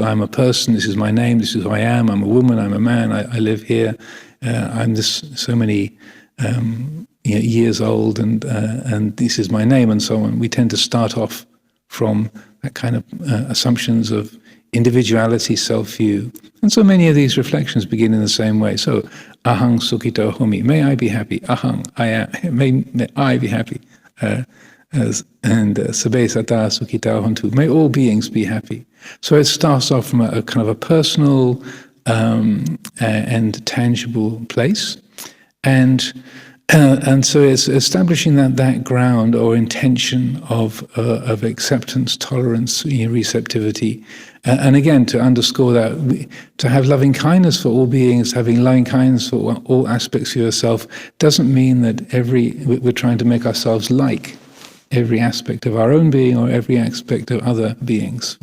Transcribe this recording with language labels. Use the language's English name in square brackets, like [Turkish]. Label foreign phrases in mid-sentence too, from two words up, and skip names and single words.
[English] I'm a person, this is my name, this is who I am, I'm a woman, I'm a man, I live here, I'm this, so many years old, and this is my name, and so on. We tend to start off from that kind of assumptions of individuality, self-view. And so many of these reflections begin in the same way. So, [Pali] ahang sukhito homi, [English] may I be happy. Ahang, I am, may I be happy. [Pali] And sabe sata sukhita hontu, [English] may all beings be happy. So it starts off from a kind of a personal and tangible place. And so it's establishing that ground or intention of acceptance, tolerance, receptivity, and again to underscore that to have loving kindness for all beings, having loving kindness for all aspects of yourself, doesn't mean that we're trying to make ourselves like every aspect of our own being or every aspect of other beings.